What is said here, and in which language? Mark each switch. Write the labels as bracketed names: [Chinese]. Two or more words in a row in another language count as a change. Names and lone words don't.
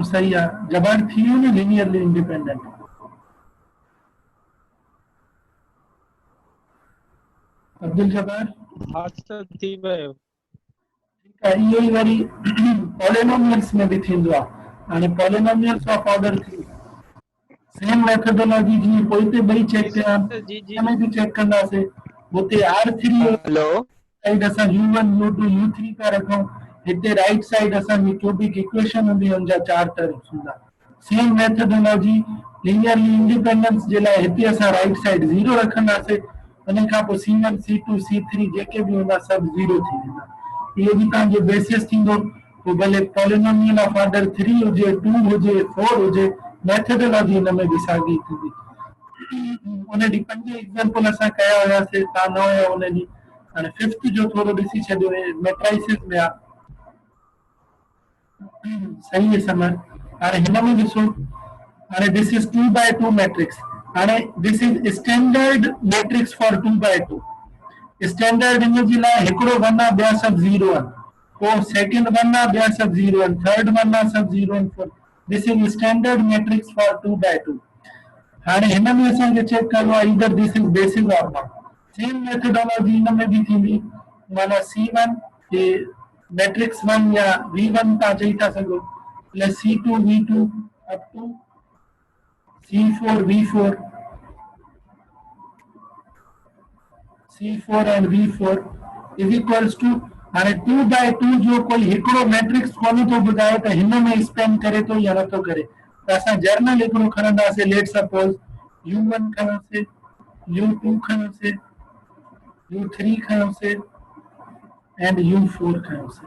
[Sindhi] सही आहे, जवाब थी वियो न लीनियरली इंडिपेंडेंट। अब्दुल जब्बार हा सर थी वियो। ठीकु आहे, इहो ई वरी पॉलिनोमियल्स में बि थींदो आहे। हाणे [English] polynomials of order 3 same methodology [Sindhi] जीअं पोइ ते ॿई चेक कया, जी जी हिन में बि चेक कंदासीं। हुते R3 हेलो साइड असां U1 U2 U3 था रखूं, हिते [English] right side [Sindhi] असांजी [English] cubic equation [Sindhi] हूंदी, हुनजा 4 टर्म्स हूंदा। [English] same methodology linearly independence [Sindhi] जे लाइ हिते असां [English] right side [Sindhi] 0 रखंदासीं, उन खां पोइ C1 C2 C3 जेके बि हूंदा सभु 0 थी वेंदा। इहो बि तव्हांजो बेसिस थींदो। पोइ भले [English] polynomial of order 3 [Sindhi] हुजे, 2 हुजे, 4 हुजे, मेथडोलॉजी हिन में बि साॻी थींदी। उन ॾींहुं 5 एग्जाम्पल असां कया हुयासीं, तव्हां न हुया उन ॾींहुं। हाणे 5th जो थोरो ॾिसी छॾियो, मैट्राइसिस में आहे। [Hindi] सही है [Sindhi] समझ। हाणे हिन में ॾिसो, हाणे [English] this is 2x2 matrix. [Sindhi] हाणे [English] this is standard matrix for 2x2. [Sindhi] स्टैंडर्ड इन जे लाइ हिकिड़ो 1 आहे, ॿिया सभु 0 आहिनि। पोइ सेकंड 1 आहे, ॿिया सभु 0 आहिनि। थर्ड 1 आहे, सभु 0 आहिनि। [English] this is standard matrix for 2x2. [Sindhi] हाणे हिन में असांखे चेक करिणो आहे [English] either this is basis or not. same methodology [Sindhi] हिन में बि थींदी। माना C1 हे मैट्रिक्स 1 या V1 तव्हां चई था सघो, [English] plus C2 V2 up to C4 V4, C4 and V4 is equals to [Sindhi] हाणे 2x2 जो कोई हिकिड़ो मैट्रिक्स खोले थो ॿुधाए त हिन में स्पेन करे थो या नथो करे, त असां जर्नल हिकिड़ो खणंदासीं, [English] let suppose [Sindhi] U1 खणोसीं, U2 खणोसीं, U3 खणोसीं एंड U4 खणोसीं।